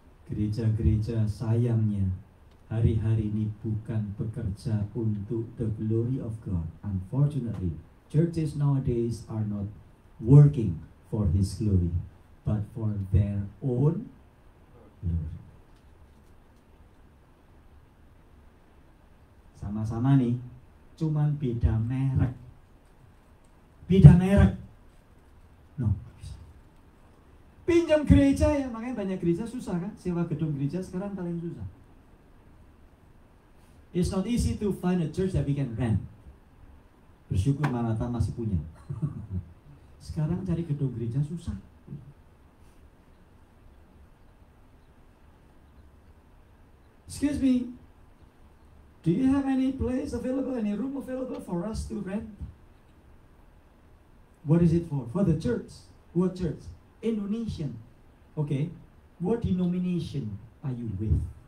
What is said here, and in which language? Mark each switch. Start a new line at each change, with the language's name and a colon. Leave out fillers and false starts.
Indonesian: Gereja-gereja sayangnya hari-hari ini bukan bekerja untuk
English: the glory of God. Unfortunately, churches nowadays are not working for His glory, but for their own glory.
Indonesian: Sama-sama nih, cuman beda merek. Beda merek. No. Pinjam gereja ya, makanya banyak gereja susah kan? Sewa gedung gereja sekarang paling susah.
English: It's not easy to find a church that we can rent.
Indonesian: Bersyukur Maranatha masih punya. Sekarang cari gedung gereja susah.
English: Excuse me, do you have any place available, any room available for us to rent? What is it for? For the church. What church? Indonesian. Okay. What denomination are you with?